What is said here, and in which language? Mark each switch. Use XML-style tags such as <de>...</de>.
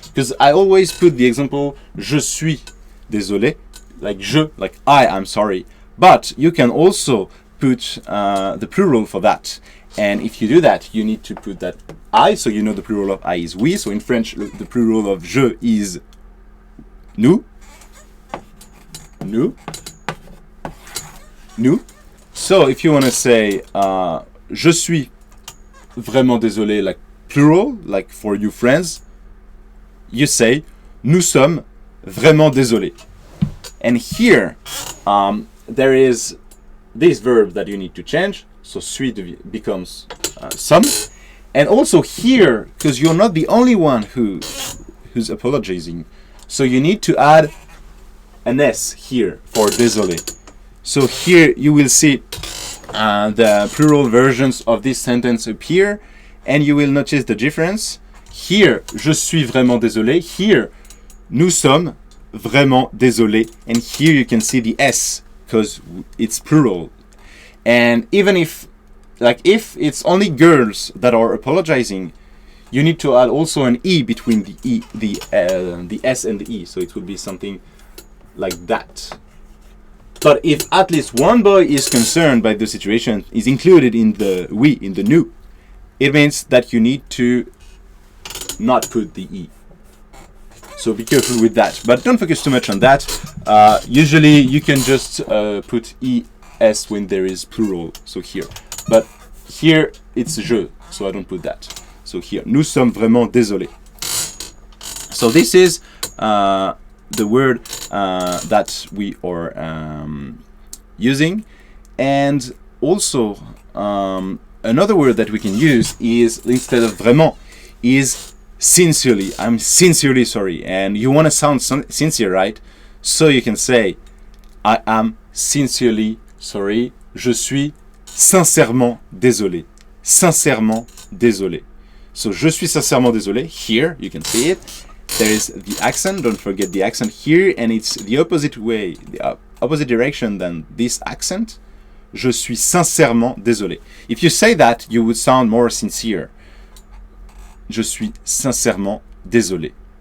<en>Because I always put the example</en> <fr>je suis désolé,</fr> <en>like je, like I'm sorry. But you can also put the plural for that. And if you do that, you need to put that I, so you know the plural of I is we. So in French, the plural of je is nous.</en> <fr>Nous. Nous.</fr> <en>So if you want to say</en> <fr>je suis vraiment désolé,</fr> <en>like plural, like for you friends, you say</en> <fr>nous sommes vraiment désolés.</fr> <en>And here there is this verb that you need to change. So suis becomes some. And also here, because you're not the only one who's apologizing, so you need to add an S here for désolé. So here you will see the plural versions of this sentence appear, and you will notice the difference.</en> <fr>Here, je suis vraiment désolé. Here, nous sommes vraiment désolés.</fr> <en>And here you can see the S, because it's plural. And even if it's only girls that are apologizing, you need to add also an E between the S and the E. So it would be something like that. But if at least one boy is concerned by the situation, is included in the we, in the nous, it means that you need to not put the E. So be careful with that. But don't focus too much on that. Usually you can just put ES when there is plural, so here. But here it's je, so I don't put that.</en> <fr>So here, nous sommes vraiment désolés.</fr> <en>So this is the word that we are using. And also another word that we can use is, instead of vraiment, is sincerely. I'm sincerely sorry. And you want to sound sincere, right? So you can say I am sincerely sorry.</en> <fr>Je suis sincèrement désolé. Sincèrement désolé. So je suis sincèrement désolé.</fr> <en>Here you can see it. There is the accent. Don't forget the accent here, and it's the opposite way, the opposite direction than this accent.</en> <fr>Je suis sincèrement désolé.</fr> <en>If you say that, you would sound more sincere.</en> <fr>Je suis sincèrement désolé.</fr>